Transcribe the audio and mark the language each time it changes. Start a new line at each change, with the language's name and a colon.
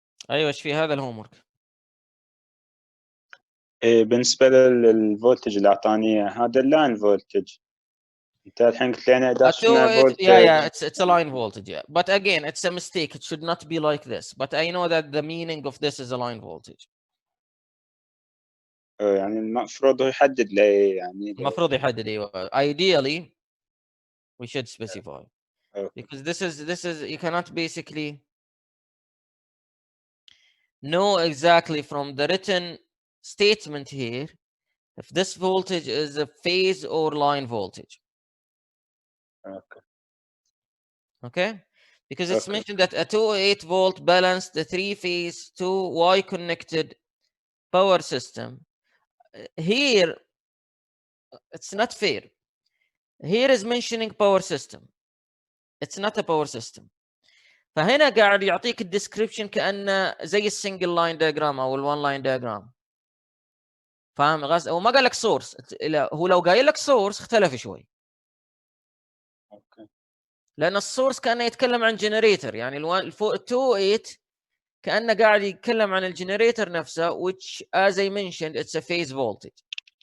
Arabic: ايوه ايش في هذا الهومورك؟ بالنسبة للفولتج اللي أعطاني إياه هذا اللاين فولتج. أنت الحين قلت لي أنا 11 فولت.
English: Yeah, it's a line voltage, yeah. But again, it's a mistake. It should not be like this. But I know that the meaning of this is a line voltage.
Arabic: يعني المفروض هو يحدد لي يعني. المفروض يحدد ايوه.
English: Ideally, we should specify. Because this is you cannot basically know exactly from the written statement here if this voltage is a phase or line voltage. Okay, because it's mentioned that a 208 volt balanced the 3-phase 2 Y connected power system. Here it's not fair. Here is mentioning power system. It's not a power system.
Arabic: فهنا قاعد يعطيك الديسكريبشن كأنه زي السنجل لاين دياجرام او الوان لاين دياجرام. فاهم غاز؟ او ما قال لك سورس. هو لو قايل لك سورس اختلف شوي. لان السورس كانه يتكلم عن جنريتور، يعني ال 208 كانه قاعد يتكلم عن الجنريتور نفسه
English: which as I mentioned it's a phase voltage.